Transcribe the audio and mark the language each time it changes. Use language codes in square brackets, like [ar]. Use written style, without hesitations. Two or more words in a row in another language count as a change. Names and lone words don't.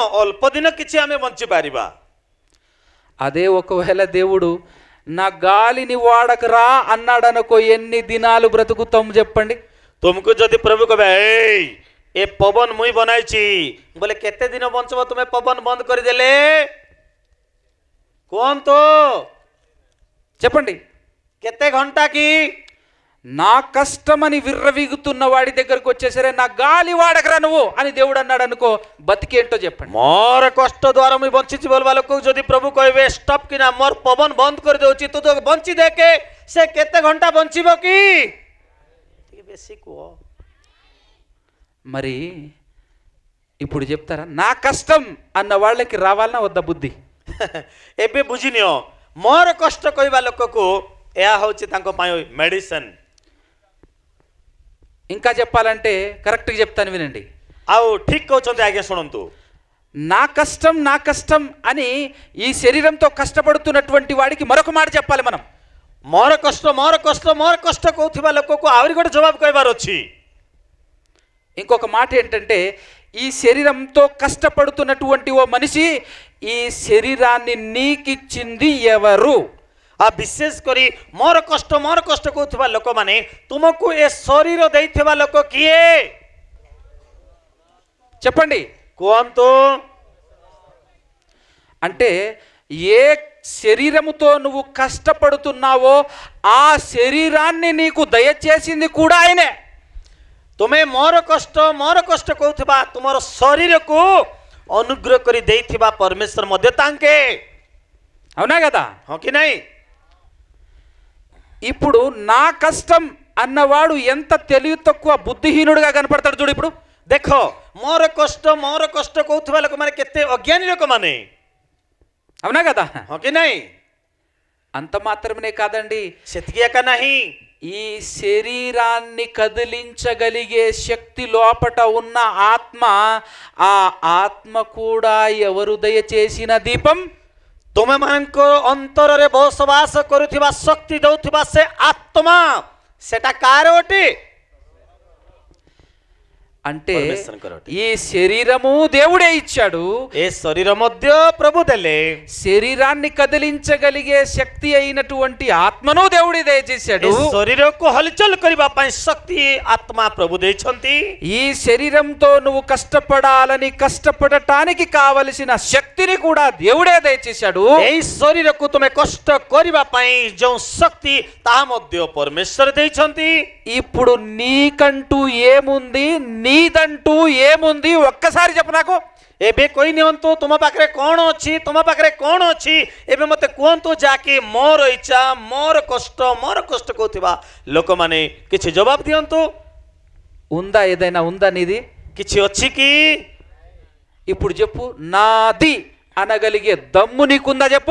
[or] ଅଳ୍ପ ଦିନ କିଛି ଆମେ ବଞ୍ଚି ପାରିବା. [te] అదే ఒకవేళ దేవుడు నా గాలిని వాడకరా అన్నాడనుకో, ఎన్ని దినాలు బ్రతుకుతాం చెప్పండి? [or] ତୁମକୁ ଯଦି ପ୍ରଭୁ କହିବେ ଏଇ ଏ ପବନ ମୁଇଁ ବନାଇଛି ବୋଲେ କେତେ ଦିନ ବଞ୍ଚିବ ତୁମେ ପବନ ବନ୍ଦ କରିଦେଲେ? କୁହନ୍ତୁ [te] చెప్పండి. [or] କେତେ ଘଣ୍ଟା କି? [te] నా కష్టమని విర్రవీగుతున్న వాడి దగ్గరకు వచ్చేసరే నా గాలి వాడకరా నువ్వు అని దేవుడు అన్నాడు అనుకో, బతికేంటో చెప్పండి. [or] ମୋର କଷ୍ଟ ଦ୍ୱାରା ମୁଇଁ ବଞ୍ଚିଛି ବୋଲବା ଲୋକକୁ ଯଦି ପ୍ରଭୁ କହିବେ ଷ୍ଟପ୍ କିନା ମୋର ପବନ ବନ୍ଦ କରିଦେଉଛି ତୁ ତ ବଞ୍ଚି ଦେଖେ ସେ କେତେ ଘଣ୍ଟା ବଞ୍ଚିବ କି? ଟିକେ ବେଶୀ କୁହ. [te] మరి ఇప్పుడు చెప్తారా? నా కష్టం అన్న వాళ్ళకి రావాలన్నా వద్ద బుద్ధి? [or] ଏବେ ବୁଝିନିଅ, ମୋର କଷ୍ଟ କହିବା ଲୋକକୁ ଏହା ହେଉଛି ତାଙ୍କ ପାଇଁ ମେଡିସିନ. [te] ఇంకా చెప్పాలంటే కరెక్ట్గా చెప్తాను వినండి. [or] ଆଉ ଠିକ କହୁଛନ୍ତି ଆଜ୍ଞା, ଶୁଣନ୍ତୁ. [te] నా కష్టం అని ఈ శరీరంతో కష్టపడుతున్నటువంటి వాడికి మరొక మాట చెప్పాలి మనం. [or] ମୋର କଷ୍ଟ କହୁଥିବା ଲୋକକୁ ଆହୁରି ଗୋଟେ ଜବାବ କହିବାର ଅଛି. [te] ఇంకొక మాట ఏంటంటే, ఈ శరీరంతో కష్టపడుతున్నటువంటి ఓ మనిషి ఈ శరీరాన్ని నీకిచ్చింది ఎవరు? [or] ఆ ବିଶେଷ କରି ମୋର କଷ୍ଟ କହୁଥିବା ଲୋକମାନେ ତୁମକୁ ଏ ଶରୀର ଦେଇଥିବା ଲୋକ କିଏ? [te] చెప్పండి. [or] କୁହନ୍ତୁ. [te] అంటే ఏ శరీరముతో నువ్వు కష్టపడుతున్నావో ఆ శరీరాన్ని నీకు దయచేసింది కూడా ఆయనే. [or] ତୁମେ ମୋର କଷ୍ଟ କହୁଥିବା ତୁମର ଶରୀରକୁ ଅନୁଗ୍ରହ କରି ଦେଇଥିବା ପରମେଶ୍ୱର ମଧ୍ୟ ତାଙ୍କେ. [te] అవునా కదా? [or] ହଁ କି ନାହିଁ? [te] ఇప్పుడు నా కష్టం అన్నవాడు ఎంత తెలివి తక్కువ బుద్ధిహీనుడుగా కనపడతాడు చూడు. ఇప్పుడు [or] ଦେଖ, ମୋର କଷ୍ଟ କହୁଥିବା ଲୋକମାନେ କେତେ ଅଜ୍ଞାନୀ ଲୋକମାନେ. [te] అవునా కదా? [or] ହଁ କି ନାହିଁ? [te] అంత మాత్రమే కాదండి, [or] ସେତିକି ଏକା ନାହିଁ. [te] ఈ శరీరాన్ని కదిలించగలిగే శక్తి లోపట ఉన్న ఆత్మ, ఆ ఆత్మ కూడా ఎవరు దయచేసిన దీపం? [or] ତୁମେମାନଙ୍କ ଅନ୍ତରରେ ବସବାସ କରୁଥିବା ଶକ୍ତି ଦେଉଥିବା ସେ ଆତ୍ମା, ସେଟା କାହାର ଅଟେ? [te] అంటే పరమేశ్వరునికర ଅଟେ. ఈ శరీరము దేవుడే ఇచ్చాడు, [or] ଏ ଶରୀର ମଧ୍ୟ ପ୍ରଭୁ ଦେଲେ. [te] శరీరాన్ని కదిలించగలిగే శక్తి అయినటువంటి ఆత్మను దేవుడే దయచేశాడు. [or] ଏ ଶରୀରକୁ ହଲଚଲ କରିବା ପାଇଁ ଶକ୍ତି ଆତ୍ମା ପ୍ରଭୁ ଦେଇଛନ୍ତି. [te] ఈ శరీరంతో నువ్వు కష్టపడాలని కష్టపడటానికి కావలసిన శక్తిని కూడా దేవుడే దయచేశాడు. [or] ଏଇ ଶରୀରକୁ ତୁମେ କଷ୍ଟ କରିବା ପାଇଁ ଯେଉଁ ଶକ୍ତି ତାହା ମଧ୍ୟ ପରମେଶ୍ୱର ଦେଇଛନ୍ତି. [te] ఇప్పుడు నీకంటూ ఏముంది, నీదంటూ ఏముంది ఒక్కసారి చెప్పు నాకు. [or] ଏବେ କହି ନିଅନ୍ତୁ ତୁମ ପାଖରେ କ'ଣ ଅଛି, ତୁମ ପାଖରେ କ'ଣ ଅଛି ଏବେ ମୋତେ କୁହନ୍ତୁ, ଯାହାକି ମୋର ଇଚ୍ଛା, ମୋର କଷ୍ଟ କହୁଥିବା ଲୋକମାନେ କିଛି ଜବାବ ଦିଅନ୍ତୁ. [te] ఉందా? ఏదైనా ఉందా నీది? [or] କିଛି ଅଛି କି? [te] ఇప్పుడు చెప్పు. నాది అనగలిగే దమ్ము నీకుందా చెప్పు.